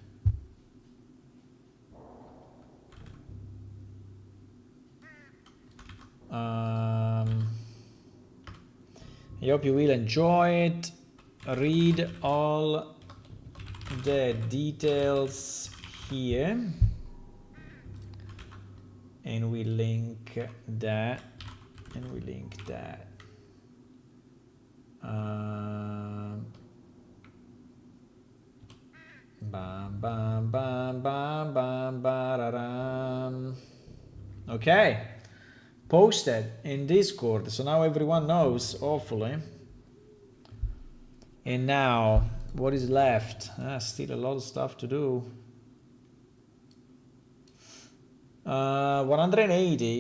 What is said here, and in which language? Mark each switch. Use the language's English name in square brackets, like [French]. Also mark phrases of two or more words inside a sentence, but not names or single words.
[English] I hope you will enjoy it. Read all the details here. And we link that. And we link that. Bam, bam, bam, bam, bam, bararam. Okay. Posted in Discord, so now everyone knows, hopefully. And now, what is left? Still a lot of stuff to do. 180.